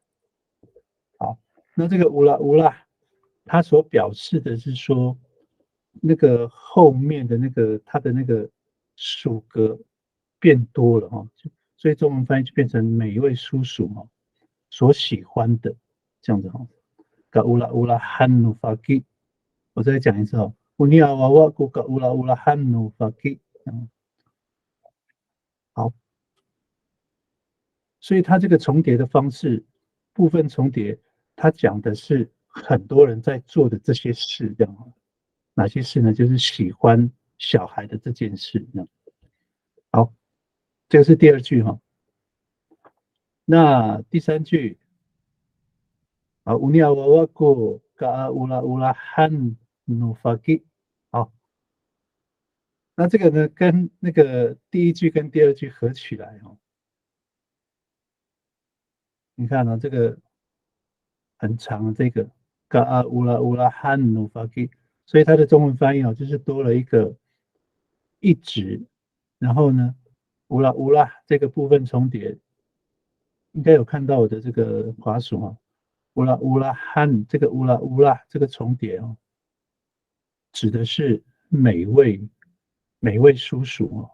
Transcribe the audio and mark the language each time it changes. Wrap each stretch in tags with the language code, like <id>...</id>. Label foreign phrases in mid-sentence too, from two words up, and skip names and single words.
<zh>好，那这个乌拉乌拉，它所表示的是说，那个后面的那个它的那个属格变多了哈，所以中文翻译就变成每一位叔叔哈所喜欢的这样子哈。</zh> <ami>ka ula-ulahan no faki,</ami> <zh>我再讲一次哦。</zh> <ami>Unia wawa ku ka ula-ulahan no faki。</ami> <zh>好，所以它这个重叠的方式，部分重叠，它讲的是很多人在做的这些事，这样。哪些事呢？就是喜欢小孩的这件事，这样。好，这个是第二句哈。那第三句，啊 ，</zh> <ami>Unia wawa ku ka ula-ulahan no faki。</ami> <zh>好。那这个呢，跟那个第一句跟第二句合起来哦，你看呢、这个很长，这个</zh> <ami>ka a ula-ulahan no faki,</ami> <zh>所以它的中文翻译哦，就是多了一个一直，然后呢，乌拉乌拉这个部分重叠，应该有看到我的这个滑鼠哈、乌拉乌拉汉这个乌拉乌拉这个重叠哦，指的是美味叔叔哦。</zh>